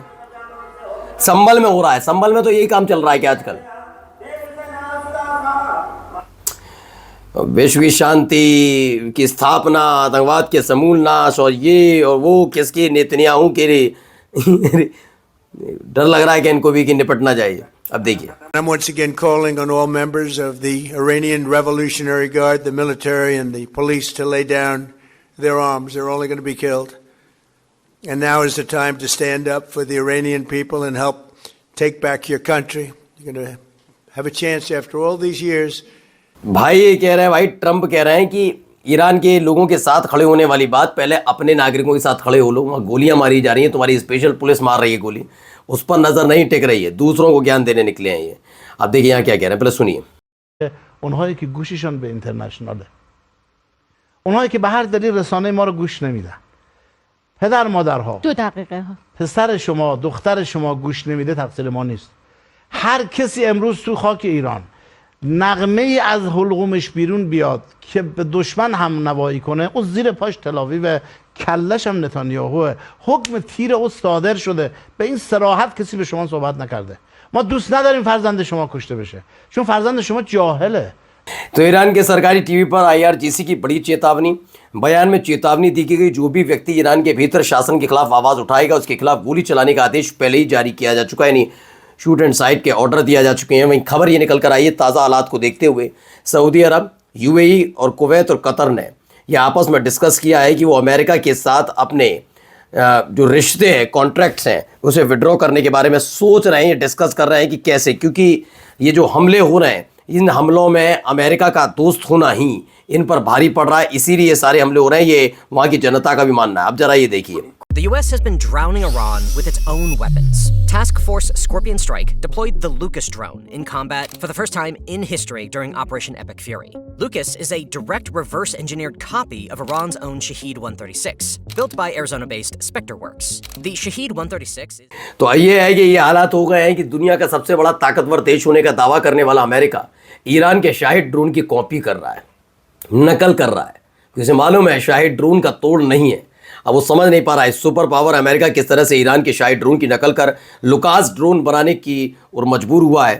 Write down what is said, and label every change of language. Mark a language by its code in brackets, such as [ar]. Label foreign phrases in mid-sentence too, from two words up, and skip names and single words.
[hi] संभल में हो रहा है, संभल में तो यही काम चल रहा है कि आजकल विश्व की शांति की स्थापना, आतंकवाद के समूल नाश और ये और वो किसके नेतन्याहू के डर लग रहा है कि इनको भी कि निपटना चाहिए। अब देखिए, [en] I'm once again calling on all members of the Iranian Revolutionary Guard, the military and the police to lay down their arms. They're only going to be killed. And now is the time to stand up for the Iranian people and help take back your country. You're going to have a chance after all these years. [hi] भाई ये कह रहे हैं, भाई ट्रंप कह रहे हैं कि ईरान के लोगों के साथ खड़े होने वाली बात, पहले अपने नागरिकों के साथ खड़े हो लो। वहाँ गोलियां मारी जा रही हैं, तुम्हारी स्पेशल पुलिस मार रही है गोली, उस पर नजर नहीं टिक रही है, दूसरों को ज्ञान देने निकले हैं ये। अब देखिए यहाँ क्या कह रहे हैं, पहले सुनिए। [fa] اونهایی که گوششان به اینترنشناله، اونهایی که به هر دلیل رسانه ما رو گوش نمیدن، پدر مادرها، 2 دقیقه پسر شما، دختر شما گوش نمیده، تقصیر ما نیست. هر کسی امروز تو خاک ایران نغمه ای از حلقومش بیرون بیاد که به دشمن هم نوایی کنه، اون زیر پاش تلاویو، کلش هم نتانیاهوه. حکم تیر او صادر شده، به این صراحت کسی به شما صحبت نکرده. ما دوست نداریم فرزند شما کشته بشه، چون فرزند شما جاهله. [hi] तो ईरान के सरकारी टीवी पर IRGC की बड़ी चेतावनी, बयान में चेतावनी दी गई, जो भी व्यक्ति ईरान के भीतर शासन के खिलाफ आवाज़ उठाएगा उसके खिलाफ गोली चलाने का आदेश पहले ही जारी किया जा चुका है, यानी [en] shoot and sight [hi] के ऑर्डर दिया जा चुके हैं। वहीं खबर ये निकल कर आई है, ताज़ा हालात को देखते हुए सऊदी अरब, यूएई और कुवैत और कतर ने यह आपस में डिस्कस किया है कि वो अमेरिका के साथ अपने जो रिश्ते हैं, कॉन्ट्रैक्ट्स हैं, उसे विड्रॉ करने के बारे में सोच रहे हैं, डिस्कस कर रहे हैं कि कैसे, क्योंकि ये जो हमले हो रहे हैं, इन हमलों में अमेरिका का दोस्त होना ही इन पर भारी पड़ रहा है, इसीलिए ये सारे हमले हो रहे हैं, ये वहाँ की जनता का भी मानना है। अब जरा ये देखिए। [en] The US has been drowning Iran with its own weapons. Task Force Scorpion Strike deployed the Lucas drone in combat for the first time in history during Operation Epic Fury. Lucas is a direct reverse-engineered copy of Iran's own Shahed 136, built by Arizona-based Spectre Works. The Shahed 136 is... [hi] तो ये है कि ये हालात हो गए हैं कि दुनिया का सबसे बड़ा ताकतवर देश होने का दावा करने वाला अमेरिका ईरान के शाहिद ड्रोन की कॉपी कर रहा है, नकल कर रहा है, क्योंकि उसे मालूम है शाहिद ड्रोन का तोड़ नहीं है। अब वो समझ नहीं पा रहा है [en] super power [hi] अमेरिका किस तरह से ईरान के शाहिद ड्रोन की नकल कर लुकास ड्रोन बनाने की और मजबूर हुआ है।